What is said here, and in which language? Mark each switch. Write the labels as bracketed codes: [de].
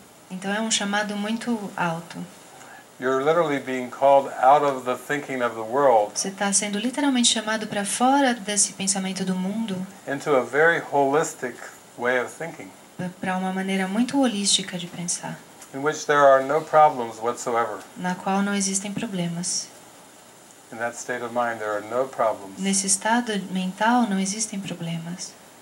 [pt] Então é um chamado muito alto. [en] You're literally being called out of the thinking of the world. [pt] Você está sendo literalmente chamado para fora desse pensamento do mundo. [en] Into a very holistic way of thinking. [pt] Para uma maneira muito holística de pensar. [en] In which there are no problems whatsoever. [pt] Na qual não existem problemas. [en] In that state of mind there are no problems. [pt] Nesse estado mental não existem problemas.